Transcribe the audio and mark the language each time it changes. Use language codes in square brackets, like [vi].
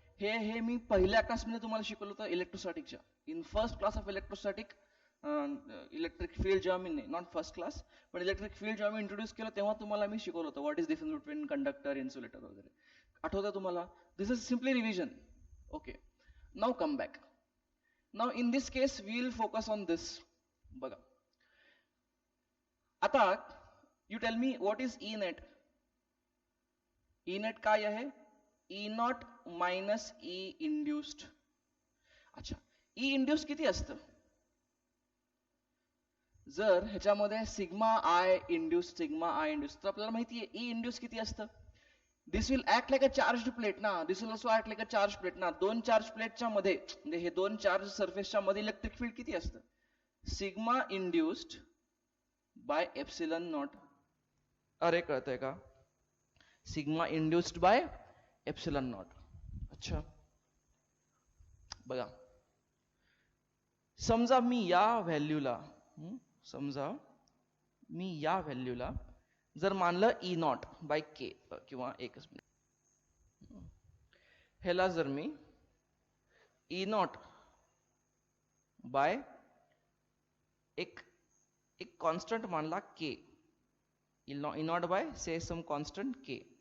[mr] हे मी पहिल्या क्लासमध्ये तुम्हाला शिकवलं होतं इलेक्ट्रोस्टॅटिकच्या, [en] In first class of electrostatic. [mr] Electric field जेव्हा मी, [en] not first class [mr] पण इलेक्ट्रिक फील्ड जेव्हा मी इंट्रोड्यूस केलं तेव्हा तुम्हाला मी शिकवलं होतं [en] what is difference between conductor, insulator [mr] वगैरे. आठवतं तुम्हाला? [en] This is simply revision. Okay, now come back. Now in this case we will focus on this. [mr] बघा, आता [en] You tell me what is E net. [mr] E net काय आहे, E not minus E induced. अच्छा, E induced किती असतं, जर ह्याच्यामध्ये sigma I induced, sigma I induced, तर आपल्याला माहिती आहे ई इंड्युस्ड किती असतं. [en] This will act like a charge plate ना, this will also act like a charge plate ना. [mr] दोन चार्ज प्लेटच्या मध्ये, म्हणजे हे दोन चार्ज सरफेसच्या मध्ये इलेक्ट्रिक फील्ड किती असतं, sigma induced by epsilon not. अरे कळतंय का, sigma induced by epsilon not. अच्छा, बघा, समजा मी या व्हॅल्यूला, समजा मी या व्हॅल्यूला जर मानलं ई नॉट बाय के, किंवा एकच मिनिट, ह्याला जर मी ई नॉट बाय एक कॉन्स्टंट मानला के, [en] E naught by say some constant K.